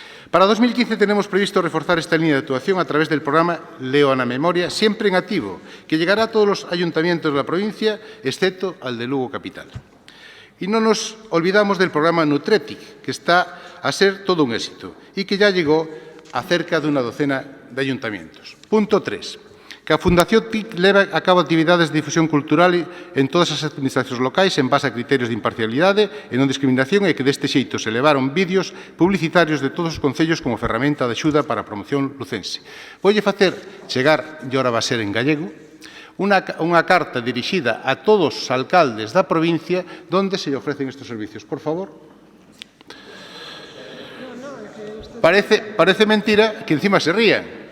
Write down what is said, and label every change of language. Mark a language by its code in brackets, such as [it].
[es] Para 2015 tenemos previsto reforzar esta línea de actuación a través del programa Leo na Memoria, siempre en activo, que llegará a todos los ayuntamientos de la provincia, excepto al de Lugo Capital. Y no nos olvidamos del programa Nutretic, que está a ser todo un éxito y que ya llegó a cerca de una docena de ayuntamientos. Punto 3. [gl] Que a Fundación TIC leva a cabo actividades de difusión cultural en todas as administracións locais en base a criterios de imparcialidade e non discriminación e que deste xeito se levaron vídeos publicitarios de todos os concellos como ferramenta de axuda para a promoción lucense. Voulle facer chegar, e ora va a ser en gallego, unha carta dirixida a todos os alcaldes da provincia donde se lle ofrecen estes servicios. Por favor. Parece mentira que encima se rían.